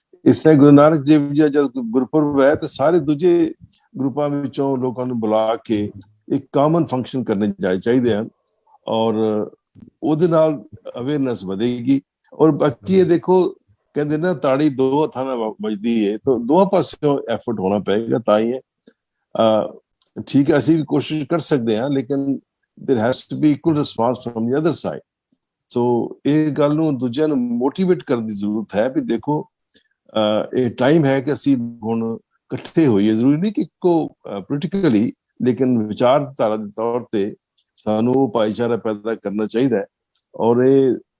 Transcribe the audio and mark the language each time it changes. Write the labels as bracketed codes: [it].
[pa] ਇਸ ਤਰ੍ਹਾਂ ਗੁਰੂ ਨਾਨਕ ਦੇਵ ਜੀ ਜਦ ਗੁਰਪੁਰਬ ਹੈ ਤੇ ਸਾਰੇ ਦੂਜੇ ਗਰੁੱਪਾਂ ਵਿੱਚੋਂ ਲੋਕਾਂ ਨੂੰ ਬੁਲਾ ਕੇ ਇੱਕ ਕਾਮਨ ਫੰਕਸ਼ਨ ਕਰਨੇ ਚਾਹੀਦੇ ਹਨ, ਔਰ ਉਹਦੇ ਨਾਲ ਅਵੇਅਰਨੈਸ ਵਧੇਗੀ। ਔਰ ਬਾਕੀ ਇਹ ਦੇਖੋ, ਕਹਿੰਦੇ ਨਾ ਤਾੜੀ 2 ਹੱਥਾਂ ਨਾਲ ਵੱਜਦੀ ਹੈ, ਤਾਂ ਦੋਹਾਂ ਪਾਸਿਓਂ ਐਫਰਟ ਹੋਣਾ ਪਏਗਾ ਤਾਂ ਹੀ ਹੈ। ਠੀਕ ਹੈ, ਅਸੀਂ ਵੀ ਕੋਸ਼ਿਸ਼ ਕਰ ਸਕਦੇ ਹਾਂ, ਲੇਕਿਨ [en] there has to be equal response from the other side. [pa] So ਇਹ ਗੱਲ ਨੂੰ ਦੂਜਿਆਂ ਨੂੰ ਮੋਟੀਵੇਟ ਕਰਨ ਦੀ ਜ਼ਰੂਰਤ ਹੈ ਵੀ ਦੇਖੋ ਇਹ ਟਾਈਮ ਹੈ ਕਿ ਅਸੀਂ ਹੁਣ ਇਕੱਠੇ ਹੋਈਏ। ਜ਼ਰੂਰੀ ਨਹੀਂ ਕਿ ਇੱਕੋ ਪੋਲੀਟੀਕਲੀ, ਲੇਕਿਨ ਵਿਚਾਰਧਾਰਾ ਦੇ ਤੌਰ ਤੇ ਸਾਨੂੰ ਭਾਈਚਾਰਾ ਪੈਦਾ ਕਰਨਾ ਚਾਹੀਦਾ ਹੈ। ਔਰ ਇਹ